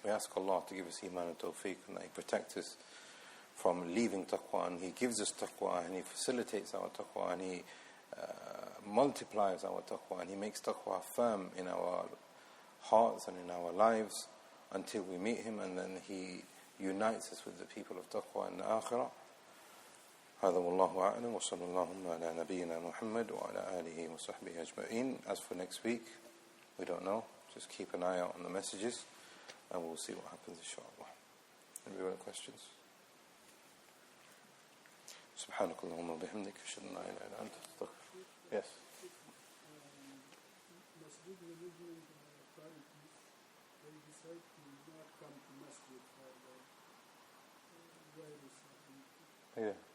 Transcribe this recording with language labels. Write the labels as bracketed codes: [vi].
[en] We ask Allah to give us iman and tawfiq, and that He protects us from leaving taqwa, and He gives us taqwa, and He facilitates our taqwa, and He multiplies our taqwa, and He makes taqwa firm in our hearts and in our lives until we meet Him, and then He unites us with the people of taqwa in the akhirah. [ar] هذا والله أعلم وصلى اللهم على نبينا محمد وعلى آله وصحبه أجمعين. [en] As for next week, we don't know. Just keep an eye out on the messages and we'll see what happens, inshallah. Any other questions? [ar] سبحانك اللهم وبحمدك أشهد أن لا إله إلا أنت أستغفرك. [en] Yes. Masjid management authorities, they decide to not come to masjid for Yeah.